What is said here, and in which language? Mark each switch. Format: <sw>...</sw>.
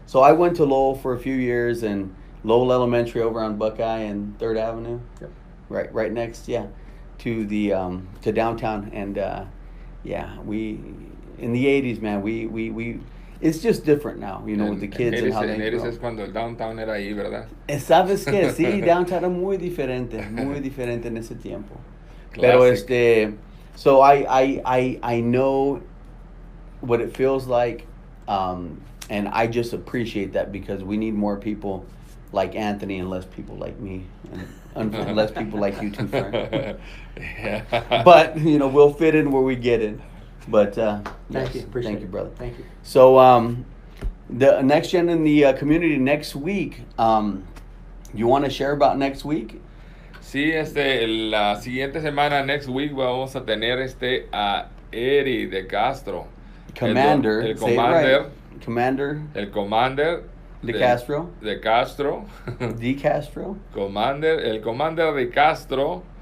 <en>So I went to Lowell for a few years, and Lowell Elementary over on Buckeye and 3rd Avenue. Yep. Right next, to the to downtown. And we in the '80s, man, we it's just different now, with the kids and how they grow.</en> <es>Es cuando el downtown era ahí, ¿verdad? ¿Sabes qué? Sí, downtown era muy diferente en ese tiempo.</es> <en>Pero so I know what it feels like, and I just appreciate that because we need more people like Anthony and less people like me, and less people like you too, Frank. Yeah. But we'll fit in where we get in. But thank you, appreciate thank you, brother. Thank you. So the neXGen in the community next week. You want to share about next week?</en> <es>Sí, la siguiente semana,</es> <en>next week,</en> <es>vamos a tener a Eri de Castro.</es> <en>Commander.</en> <es>El commander.</es> <en>Commander.</en> <es>El commander. De Castro. De Castro. De Castro. El commander de Castro.</es>